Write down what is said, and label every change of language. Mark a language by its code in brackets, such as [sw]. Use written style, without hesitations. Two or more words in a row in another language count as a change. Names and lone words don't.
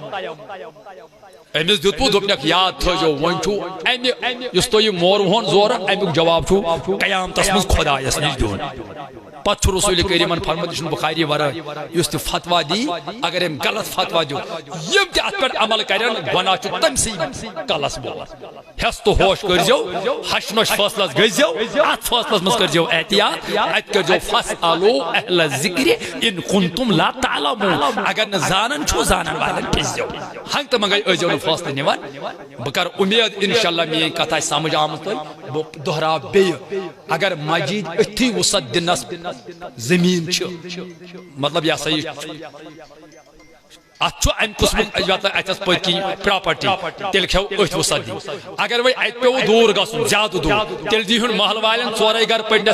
[ks] أمِس دیُتوٕ دوٚپنکھ یاد تھٲیزیو وۄنۍ چھُ اَمہِ یُس تۄہہِ یہِ مورٕہون زورٕ امیُک جواب چھُ قیامتس منٛز خۄدایس نِش دیُن پتہٕ چھُ رسول کریٖمن فرموومُت یہِ چھُنہٕ بخاری ورٲے یُس تہِ فتوا دی اگر أمۍ غلط فتوا دیُت یِم تہِ اتھ پٮ۪ٹھ عمل کرن گۄناہ چھُ تٔمسٕے کلس بول ہٮ۪س تہٕ ہوش کٔرزیو ہش نۄش فٲصلس گٔژھزیو اتھ فٲصلس منٛز کٔرزیو احتیاط اتہِ کٔرزیو [ar] فاسألوٗ اہل ذکرِ ان کنتم لا تعلمون [ks] اگر نہٕ زانان چھُو زانن والٮ۪ن پرٛژھزیو ہنٛگ تہٕ منٛگے ٲسۍزیو نہٕ فٲصلہٕ نِوان بہٕ کرٕ اُمید انشاءاللہ میٲنۍ کتھ آسہِ سمجھ آمٕژ تۄہہِ بہٕ دۄہراو بیٚیہِ اگر مسجد أتھی وسعت دِنس زمین مطلب یہ سا اتھ امہ قسمک اتھس پٔتۍ کِنۍ پراپرٹی تیٚلہِ کھیو أتھۍ وسعت دِنۍ اگر وۄنۍ اتہِ پیوٚوُ دوٗر گژھُن زیادٕ دوٗر تیٚلہِ دیٖہُن محلہٕ والٮ۪ن ژورے گرٕ پٔرنس